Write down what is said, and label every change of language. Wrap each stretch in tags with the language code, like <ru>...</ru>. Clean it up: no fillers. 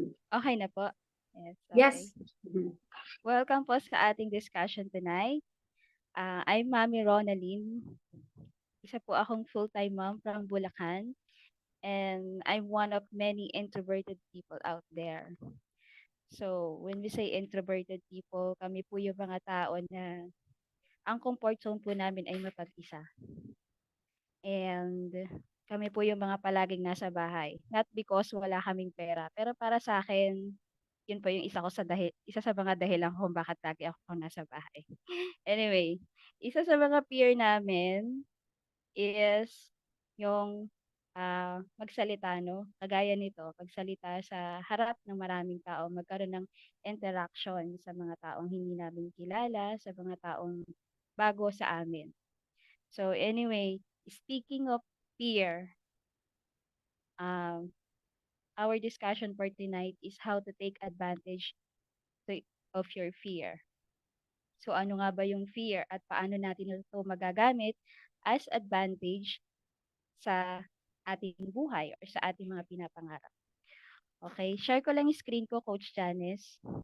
<tl>Okay na po. Yes. Okay.</tl> <en>Yes. Welcome po sa ating discussion tonight. I'm Mami Ronaline.</en> <tl>Isa po akong full-time mom from Bulacan.</tl> <en>And I'm one of many introverted people out there.</en> <tl>So,</tl> <en>when we say introverted people,</en> <tl>kami po yung mga tao na ang comfort zone po namin ay mapag-isa. And kami po yung mga palaging nasa bahay.</tl> <en>Not because</en> <tl>wala kaming pera, pero para sa akin, yun po yung isa sa mga dahilan kung bakit lagi ako nasa bahay. Anyway, isa sa mga fear namin is yung magsalita, no? Kagaya nito, pagsalita sa harap ng maraming tao, magkaroon ng interaction sa mga taong hindi namin kilala, sa mga taong bago sa amin.</tl> <en>So anyway, speaking of fear, um, our discussion for tonight is how to take advantage of your fear.</en> <tl>So ano nga ba yung fear at paano natin ito magagamit as advantage sa ating buhay or sa ating mga pinapangarap. Okay, share ko lang yung screen ko, Coach Janice.</tl>